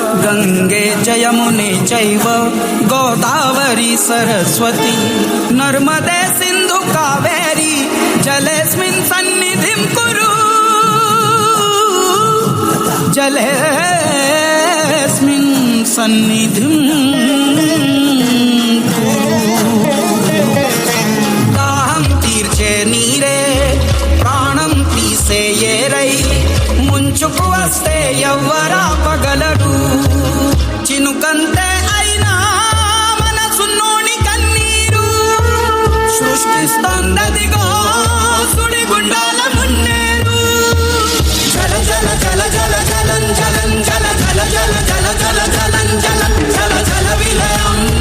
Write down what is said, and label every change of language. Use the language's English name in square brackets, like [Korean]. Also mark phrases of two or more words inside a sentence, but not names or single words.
[Sanskrit] गङ्गे जयमुने चैव गोदावरी सरस्वती नर्मदे सिन्धु कावेरी जलेऽस्मिन् सन्निधिं कुरु जलेऽस्मिन् सन्निधिं [Telugu] దాహం తీర్చే నీరే ప్రాణం తీసే ఏరై ముంచుకు వస్తే ఎవ్వరా పగలడు చినుకంతే అయినా మనసున్నోని కన్నీరు సృష్టిస్తోందదిగో సుడిగుండాల మున్నేరు జల జల జల జల జలం జలం జల జల జల జల జల జలం జలం జల జల విలయం